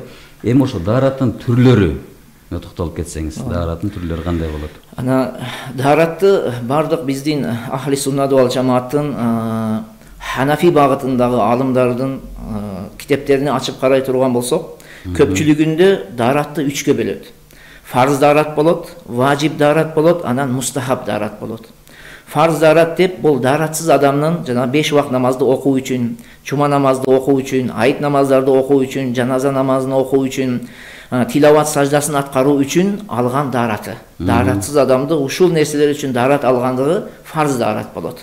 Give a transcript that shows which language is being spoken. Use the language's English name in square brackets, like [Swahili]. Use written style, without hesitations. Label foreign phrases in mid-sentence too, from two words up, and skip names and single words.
[Kyrgyz] Эми ошо дараттын түрлөрү токтолуп кетсеңиз, дараттын түрлөрү кандай болот? Ана даратты бардык биздин [Arabic] أهل السنة والجماعة [Kyrgyz] Ханафи багытындагы алымдардын китептерин ачып карай турган болсок, көпчүлүгүндө даратты 3кө бөлөт. Фарз дарат болот, важиб дарат болот, анан мустахаб дарат болот. Фарз дарат деп бул даратсыз адамдын жана 5 убак намазды окуу үчүн, чума намазды окуу үчүн, айт намаздарды окуу үчүн, жаназа намазын окуу үчүн, тилават саждасын аткаруу үчүн алган дараты. Даратсыз адамды ушул нерселер үчүн дарат алгандыгы фарз дарат болот.